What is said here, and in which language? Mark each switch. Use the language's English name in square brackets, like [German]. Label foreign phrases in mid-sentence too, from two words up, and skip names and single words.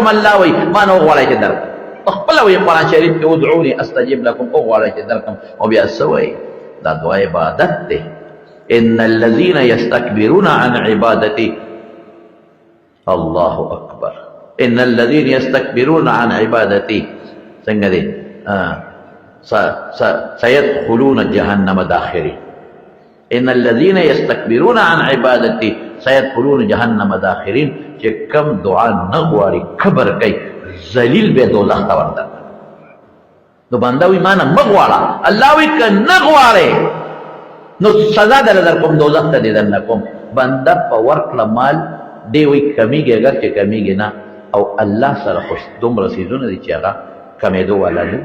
[Pashto] الله وی ما نو غواړی چې درکم. خپل وی قرآن شریف کې [Arabic] ادعوني استجب لكم، [Pashto] او غواړی چې درکم. او بیا سوی دا دعا عبادت دی. [Arabic] ان الذين يستكبرون عن عبادتي، الله اکبر، ان الذين يستكبرون عن عبادتي [Pashto] څنګه دی [Arabic] سيدخلون جهنم داخرين. ان الذين يستكبرون عن عبادتي سيدخلون جهنم داخرين. [Pashto] چې کم دعا نه غواړي کبر کوي ذلیل به دوزخ ته ورته. نو بنده وي ما نه مه غواړه، الله وي که نه غواړې نو سزا در کوم دوزخ ته دې دننه کوم. بنده په ورکړه مال دی وي کمیږي، اگر چې کمیږي نه، او الله سره خو دومره څیزونه دي چې هغه کمېدو والا نه.